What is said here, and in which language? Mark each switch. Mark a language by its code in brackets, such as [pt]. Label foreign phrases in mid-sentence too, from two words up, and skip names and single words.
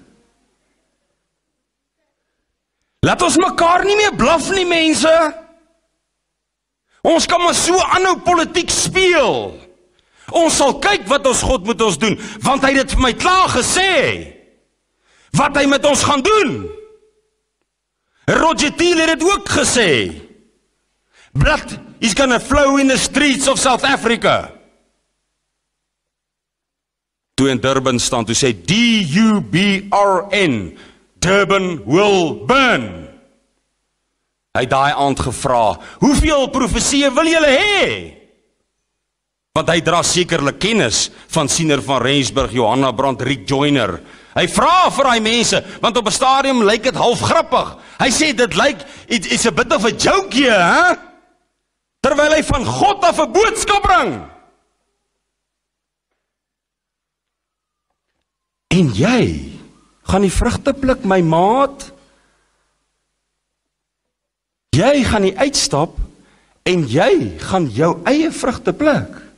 [af] Laat ons mekaar nie meer blaf nie, mense. Ons kan maar so aanhou politiek speel. Ons sal kyk wat ons God moet ons doen, want hy het dit vir my klaar gesê. Wat hy met ons gaan doen. Roger Thiel het dit ook gesê. [en] Blood is gonna flow in the streets of South Africa. [af] Toe in Durban staan, toe sê DUBRN, [en] Durban will burn. [af] Hy het daai aand gevra, hoeveel profesieë wil julle hê? Want hy dra sekerlik kennis van Siener van Rensburg, Johanna Brandt, Rick Joyner. Hy vra vir daai mense, want op 'n stadium lyk dit half grappig. Hy sê dit lyk, [en] it's a bit of a joke here, hè? [af] Terwyl hy van God af 'n boodskap bring. En jy gaan die vrugte pluk, my maat. Jy gaan nie uitstap en jy gaan jou eie vrugte pluk.